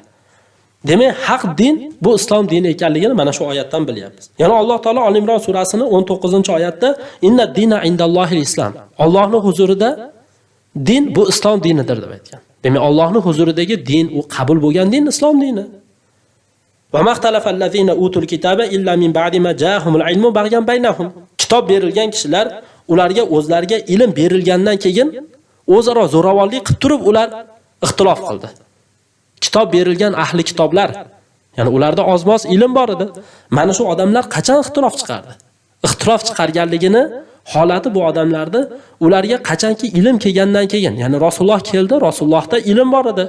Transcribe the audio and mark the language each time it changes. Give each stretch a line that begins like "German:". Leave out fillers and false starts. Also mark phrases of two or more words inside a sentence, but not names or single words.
Uzbek: Demak, haq din bu islom dini ekanligini mana shu oyatdan bilyapmiz. Yana Alloh taolo Al-Imron surasini 19-oyatda
Arabic: إن الدين عند الله الإسلام.
Uzbek: Allohning huzurida din bu islom dinidir deb aytgan. Demak, Allohning huzuridagi din u qabul bo'lgan din islom dini.
Arabic: وما اختلف الذين أوتوا الكتاب إلا من بعد ما جاءهم العلم بغيا بينهم.
Uzbek: Kitob berilgan kishilar ularga o'zlariga ilm berilgandan keyin o'zaro zo'ravonlik qilib turib ular ixtilof qildi. Kitob berilgan ahli kitoblar, ya'ni ularda ozmoz ilm bor edi. Mana shu odamlar qachon ixtilof chiqardi? Ixtilof chiqarganligini holati bu odamlarni ularga qachonki ilm kelgandan keyin, ya'ni Rasululloh keldi, Rasulullohda ilm bor edi.